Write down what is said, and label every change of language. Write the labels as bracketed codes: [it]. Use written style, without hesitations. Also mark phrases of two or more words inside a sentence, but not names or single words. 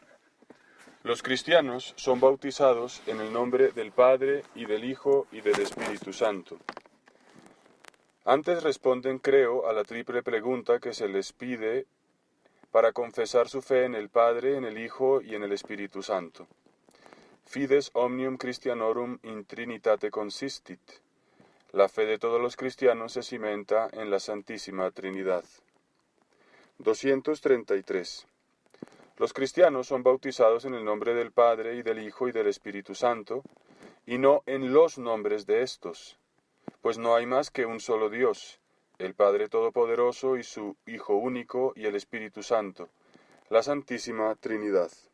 [es] Los cristianos son bautizados en el nombre del Padre, y del Hijo, y del Espíritu Santo. Antes responden creo a la triple pregunta que se les pide para confesar su fe en el Padre, en el Hijo y en el Espíritu Santo. [la] Fides omnium Christianorum in Trinitate consistit. [es] La fe de todos los cristianos se cimenta en la Santísima Trinidad. 233. Los cristianos son bautizados en el nombre del Padre y del Hijo y del Espíritu Santo, y no en los nombres de estos, pues no hay más que un solo Dios, el Padre Todopoderoso y su Hijo único y el Espíritu Santo, la Santísima Trinidad.